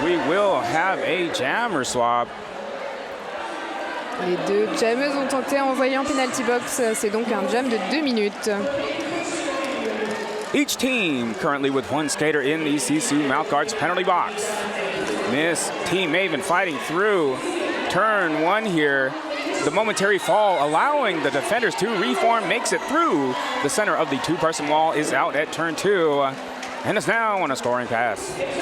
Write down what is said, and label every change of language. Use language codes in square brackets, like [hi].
[en] We will have a jammer swap. [fr] Les deux jammeuses ont tenté à envoyer en penalty box. C'est donc un jam de 2 minutes. [en] Each team currently with 1 skater in the SISU Mouthguards penalty box. Miss Team Maven fighting through turn 1 here. the momentary fall, allowing the defenders to reform, makes it through the center of the two-person wall, is out at turn 2, and is now on a scoring pass.